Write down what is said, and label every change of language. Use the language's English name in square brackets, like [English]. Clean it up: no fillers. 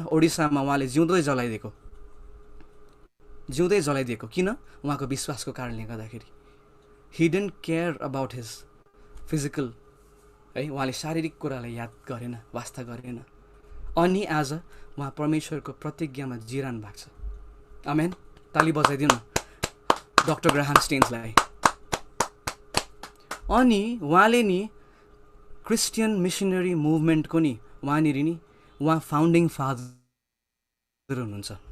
[Nepali] ओडिसामा उहाँले जिउँदै जलाइदिएको किन? उहाँको विश्वासको कारणले गर्दाखेरि। [English] he didn't care about his physical, [Nepali] है, उहाँले शारीरिक कुरालाई याद गरेन, वास्ता गरेन। अनि आज उहाँ परमेश्वरको प्रतिज्ञामा जिरहनु भएको छ। आमेन। ताली बजाइदिउँ न डक्टर ग्राहम स्टेन्सलाई। अनि उहाँले नि क्रिस्चियन मिसनरी मुभमेन्टको नि उहाँनिर नि उहाँ फाउन्डिङ फादर हुनुहुन्छ।